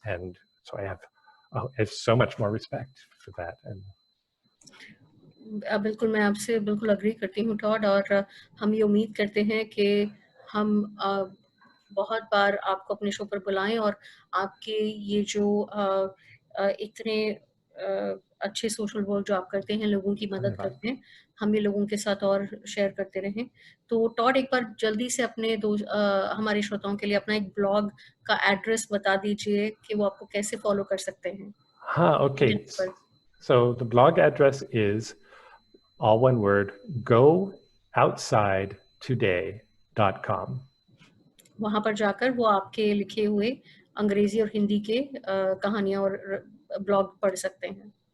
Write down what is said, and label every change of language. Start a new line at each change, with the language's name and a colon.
English: And so I have so much more respect for that. And
Hindi: बिल्कुल, मैं आपसे बिल्कुल अग्री करती हूँ टॉड। और हम ये उम्मीद करते हैं कि हम बहुत बार आपको अपने शो पर बुलाएं और आपके ये जो इतने अच्छे सोशल वर्क जो आप करते हैं, लोगों की मदद करते हैं, हम ये लोगों के साथ और शेयर करते रहें। तो टॉड एक बार जल्दी से अपने हमारे श्रोताओं के लिए अपना एक ब्लॉग का एड्रेस बता दीजिए कि वो आपको कैसे फॉलो कर सकते हैं। हाँ, okay.
English: So the blog address is all one word, gooutsideToday.com.
Hindi: वहां पर जाकर वो आपके लिखे हुए अंग्रेजी और हिंदी के कहानियां और ब्लॉग पढ़ सकते हैं।